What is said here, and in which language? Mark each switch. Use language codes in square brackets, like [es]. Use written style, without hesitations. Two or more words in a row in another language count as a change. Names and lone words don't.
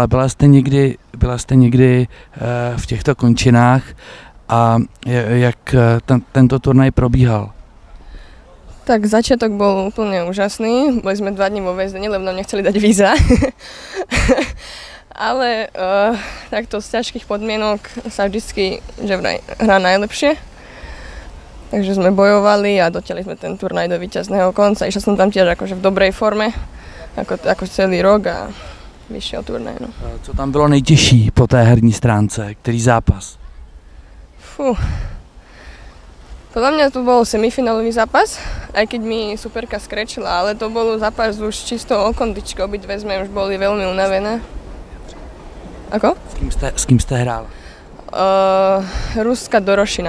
[cs] Byla jste někdy v těchto končinách a jak tento turnaj probíhal? [sk] Tak začiatok bol úplne úžasný, boli sme 2 dní vo väzení, lebo nám nechceli dať víza. Ale takto z ťažkých podmienok sa vždycky hrá najlepšie. Takže sme bojovali a dotiahli sme ten turnaj do víťazného konca. Išla som tam tiež akože v dobrej forme, ako celý rok a vyšiel turnaj. No. [cs] Co tam bylo nejtěžší po té herní stránce? Který zápas? [sk] Podľa mňa to bol semifinálový zápas, aj keď mi superka skrečila, ale to bol zápas už čisto o kondičke. Obidve sme už boli veľmi unavené. Ako? [cs] S kým jste hrála? [sk] Ruska Dorošina.